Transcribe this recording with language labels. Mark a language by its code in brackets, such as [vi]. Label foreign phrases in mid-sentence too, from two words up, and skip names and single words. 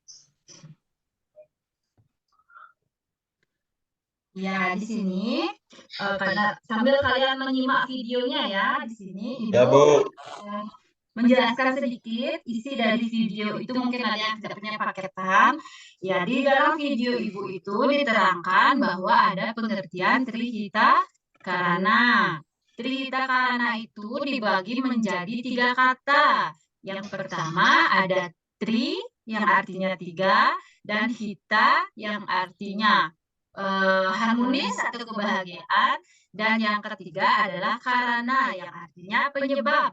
[id] Ya, di sini karena sambil kalian menyimak videonya ya di sini, Ya, Ibu Bu. menjelaskan sedikit isi dari video itu. Mungkin ada yang tidak punya paketan. Ya, di dalam video Ibu itu diterangkan bahwa ada pengertian trihita karana. Trihita karana itu dibagi menjadi 3 kata. Yang pertama ada tri yang artinya 3 dan hita yang artinya harmonis atau kebahagiaan, dan yang ketiga adalah karana yang artinya penyebab.